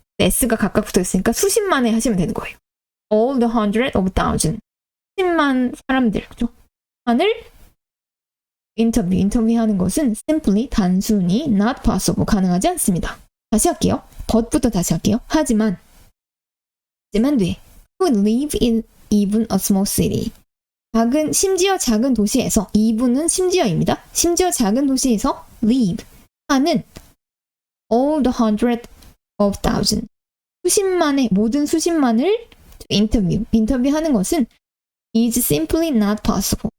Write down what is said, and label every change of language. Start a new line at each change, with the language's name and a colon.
Korean: S가 각각 붙어 있으니까 수십만에 하시면 되는 거예요.
English: All the 100 of 1000.
Korean: 수십만 사람들. 그죠? 만을 인터뷰하는 것은
English: simply
Korean: 단순히
English: not possible
Korean: 가능하지 않습니다. 다시 할게요. but부터 다시 할게요. 하지만 돼.
English: Who live in even a small city.
Korean: 심지어 작은 도시에서 even은 심지어입니다. 심지어 작은 도시에서 live 하는
English: all the 100 of 1000.
Korean: 모든 수십만을 인터뷰하는 것은
English: is simply not possible.